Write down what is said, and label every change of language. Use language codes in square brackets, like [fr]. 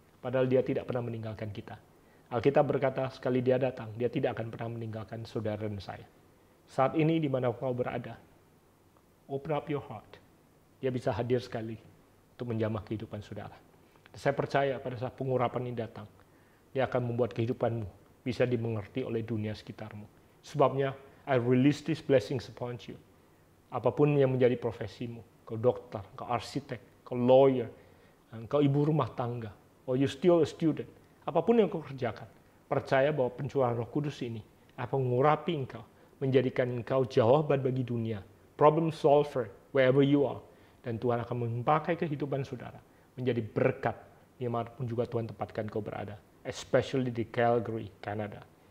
[id] Padahal dia tidak pernah meninggalkan kita. Alkitab berkata, sekali dia datang, dia tidak akan pernah meninggalkan saudara dan saya. Saat ini di mana kau berada, [en] open up your heart. [id] Dia bisa hadir sekali untuk menjamah kehidupan saudara. Saya percaya pada saat pengurapan ini datang, dia akan membuat kehidupanmu bisa dimengerti oleh dunia sekitarmu. Sebabnya, [en] I release these blessings upon you. [id] Apapun yang menjadi profesimu, kau dokter, kau arsitek, kau lawyer, kau ibu rumah tangga, [en] or you still a student, [id] apapun yang kau kerjakan, percaya bahwa pencurahan Roh Kudus ini akan mengurapi engkau, menjadikan engkau jawaban bagi dunia, [en] problem solver wherever you are, [id] dan Tuhan akan memakai kehidupan saudara menjadi berkat dimanapun juga Tuhan tempatkan kau berada, [en] especially [id] di Calgary, Canada.